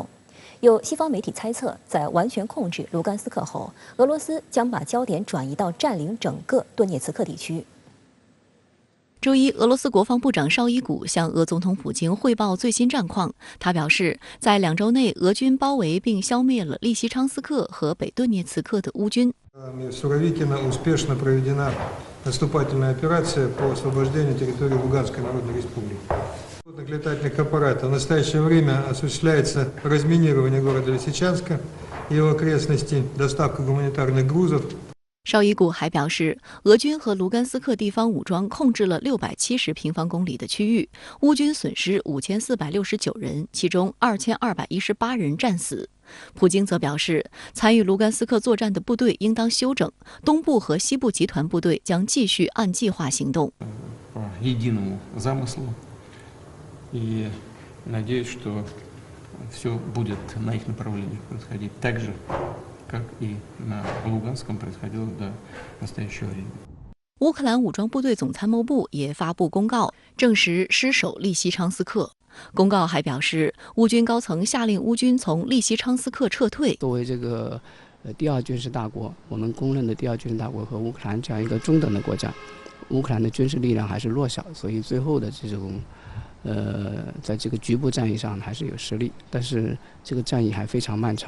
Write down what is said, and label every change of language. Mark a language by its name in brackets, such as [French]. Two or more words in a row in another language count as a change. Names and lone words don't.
[Chinese] 有西方媒体猜测，在完全控制卢甘斯克后，俄罗斯将把焦点转移到占领整个顿涅茨克地区。周一，俄罗斯国防部长绍伊古向俄总统普京汇报最新战况。他表示，在2周内，俄军包围并消灭了利西昌斯克和北顿涅茨克的乌军。 [Russian] Летательных аппаратов. В настоящее время осуществляется разминирование города Лисичанска и его окрестностей, доставка гуманитарных грузов. [Chinese] 绍伊古还表示，俄军和卢甘斯克地方武装控制了670平方公里的区域，乌军损失5469人，其中2218人战死。普京则表示，参与卢甘斯克作战的部队应当休整，东部和西部集团部队将继续按计划行动。 [Russian] И надеюсь, что все будет на их направлениях происходить так же, как и на Луганском происходило до настоящего времени. [Chinese] 乌克兰武装部队总参谋部也发布公告，证实失守利西昌斯克。公告还表示，乌军高层下令乌军从利西昌斯克撤退。作为这个第二军事大国，我们公认的第二军事大国和乌克兰这样一个中等的国家，乌克兰的军事力量还是弱小，所以最后的这种在这个局部战役上还是有实力，但是这个战役还非常漫长。